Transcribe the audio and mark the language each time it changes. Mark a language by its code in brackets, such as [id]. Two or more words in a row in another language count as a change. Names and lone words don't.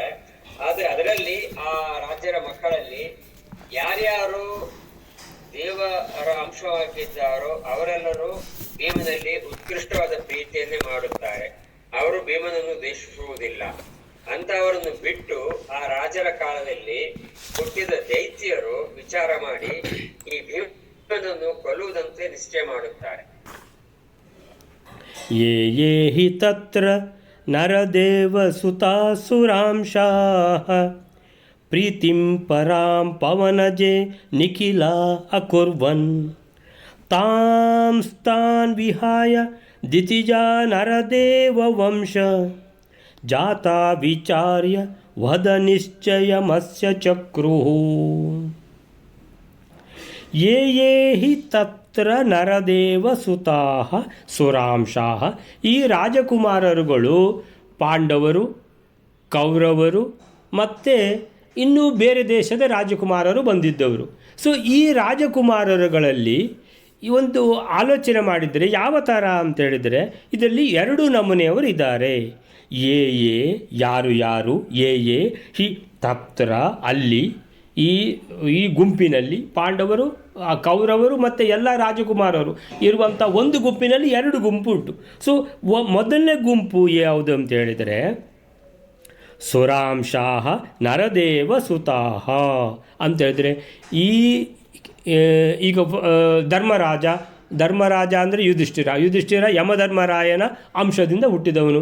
[kn] ಆದ್ರೆ ಅದರಲ್ಲಿ ಆ ರಾಜ್ಯರ ಮಕ್ಕಳಲ್ಲಿ ಯಾರ್ಯಾರು ದೇವರ ಅಂಶವಾಗಿದ್ದಾರೋ ಅವರೆಲ್ಲರೂ ಭೀಮನಲ್ಲಿ ಉತ್ಕೃಷ್ಟವಾದ ಪ್ರೀತಿಯನ್ನೇ ಮಾಡುತ್ತಾರೆ. ಅವರು ಭೀಮನನ್ನು ದ್ವೇಷಿಸುವುದಿಲ್ಲ. ಅಂತವರನ್ನು ಬಿಟ್ಟು ಆ ರಾಜರ ಕಾಲದಲ್ಲಿ ಹುಟ್ಟಿದ ದೈತ್ಯರು ವಿಚಾರ ಮಾಡಿ ಈ ಭೀಮನನ್ನು ಕೊಲ್ಲುವುದಂತೆ ನಿಶ್ಚಯ ಮಾಡುತ್ತಾರೆ. [sa] ಯೇ ಯೇ ಹಿ ತತ್ರ ನರದೇವ ಸುತಾಸುರಾಂಶಾಃ ಪ್ರೀತಿಂ ಪರಾಂ ಪವನಜೆ ನಿಖಿಲ ಅಕುರ್ವನ್ ತಾಂಸ್ತಾನ್ ವಿಹಾಯ ದಿತಿಜಾ ನರದೇವ ವಂಶ ಜಾತಾ ವಿಚಾರ್ಯ ವದ ನಿಶ್ಚಯಮಸ್ಯ ಚಕ್ರುಃ. ಯೇ ಯೇ ಹಿ ತತ್ರ ನರದೇವ ಸುತಾಃ ಸುರಾಂಶಾಃ. [kn] ಈ ರಾಜಕುಮಾರರುಗಳು ಪಾಂಡವರು, ಕೌರವರು ಮತ್ತು ಇನ್ನೂ ಬೇರೆ ದೇಶದ ರಾಜಕುಮಾರರು ಬಂದಿದ್ದವರು. ಸೊ ಈ ರಾಜಕುಮಾರರುಗಳಲ್ಲಿ ಈ ಒಂದು ಆಲೋಚನೆ ಮಾಡಿದರೆ ಯಾವ ಥರ ಅಂತೇಳಿದರೆ, ಇದರಲ್ಲಿ 2 ನಮೂನೆಯವರು ಇದ್ದಾರೆ. [sa] ಯೇ ಯೇ [kn] ಯಾರು ಯಾರು, [sa] ಯೇ ಯೇ ಹಿ ತತ್ರ [kn] ಅಲ್ಲಿ, ಈ ಗುಂಪಿನಲ್ಲಿ ಪಾಂಡವರು, ಕೌರವರು ಮತ್ತು ಎಲ್ಲ ರಾಜಕುಮಾರರು ಇರುವಂಥ ಒಂದು ಗುಂಪಿನಲ್ಲಿ 2 ಗುಂಪು ಉಂಟು. ಸೊ ಮೊದಲನೇ ಗುಂಪು ಯಾವುದು ಅಂತ ಹೇಳಿದರೆ [sa] ಸುರಾಂಶಾಃ ನರದೇವ ಸುತಾಃ [kn] ಅಂತೇಳಿದರೆ ಈಗ ಧರ್ಮರಾಜ ಅಂದರೆ ಯುಧಿಷ್ಠಿರ ಯಮಧರ್ಮರಾಯನ ಅಂಶದಿಂದ ಹುಟ್ಟಿದವನು.